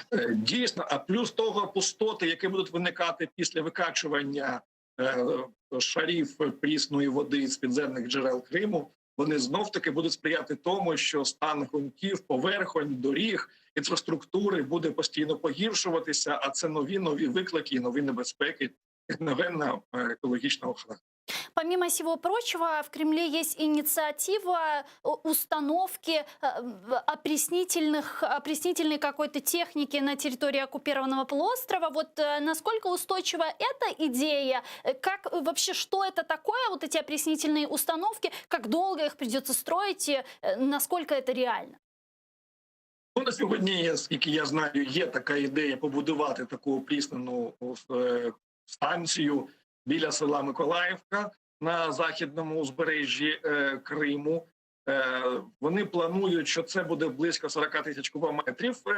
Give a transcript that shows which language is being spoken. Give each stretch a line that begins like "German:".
Ukrainian: Дійсно, а плюс того пустоти, які будуть виникати після викачування шарів прісної води з підземних джерел Криму, вони знов-таки будуть сприяти тому, що стан ґрунтів, поверхонь, доріг, інфраструктури буде постійно погіршуватися, а це нові виклики і нові небезпеки
Russian: техногенно-экологичного характера. Помимо всего прочего, в Кремле есть инициатива установки опреснительной какой-то техники на территории оккупированного полуострова. Вот насколько устойчива эта идея? Как вообще, что это такое, вот эти опреснительные установки? Как долго их придется строить? И насколько это реально?
Ukrainian: Ну, на сьогодні, скільки я знаю, є така ідея побудувати таку опріснену станцію біля села Миколаївка на західному узбережжі Криму. Вони планують, що це буде близько 40 тисяч кубометрів.